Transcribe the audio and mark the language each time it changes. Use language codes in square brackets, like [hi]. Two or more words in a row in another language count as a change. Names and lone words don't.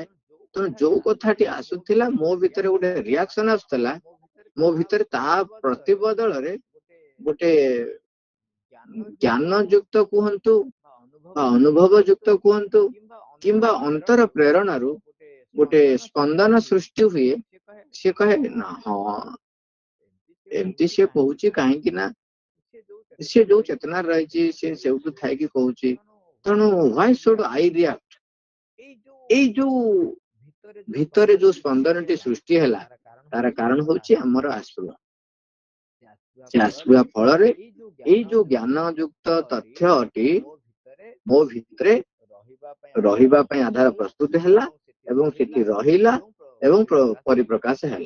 [or] ତେଣୁ ଯୋଉ କଥାଟି ଆସୁଥିଲା ମୋ ଭିତରେ ଗୋଟେ ରିଆକ୍ସନ ଆସୁଥିଲା, ମୋ ଭିତରେ ତା ପ୍ରତିବଦଳରେ ଗୋଟେ ଜ୍ଞାନ ଯୁକ୍ତ କୁହନ୍ତୁ ବା ଅନୁଭବ ଯୁକ୍ତ କୁହନ୍ତୁ କିମ୍ବା ଅନ୍ତର ପ୍ରେରଣାରୁ ଗୋଟେ ସ୍ପନ୍ଦନ ସୃଷ୍ଟି ହୁଏ। ସେ କହେ ନା ହଁ ଏମିତି ସେ କହୁଛି, କାହିଁକି ନା ସେ ଯୋଉ ଚେତନାରେ ରହିଛି ସେ ସେଇଠୁ ଥାଇକି କହୁଛି। [en] ତେଣୁ why should I react? [or] ଏଇ ଯୋଉ ଭିତରେ ଯୋଉ ସ୍ପନ୍ଦନଟି ସୃଷ୍ଟି ହେଲା ତାର କାରଣ ହଉଛି ଆମର ଆସ୍ପୃହା। ସେ ଆସ୍ପୃହା ଫଳରେ ଏଇ ଯୋଉ ଜ୍ଞାନ ଯୁକ୍ତ ତଥ୍ୟଟି ମୋ ଭିତରେ ରହିବା ପାଇଁ ଆଧାର ପ୍ରସ୍ତୁତ ହେଲା ଏବଂ ସେଠି ରହିଲା ଏବଂ ପରିପ୍ରକାଶ ହେଲା।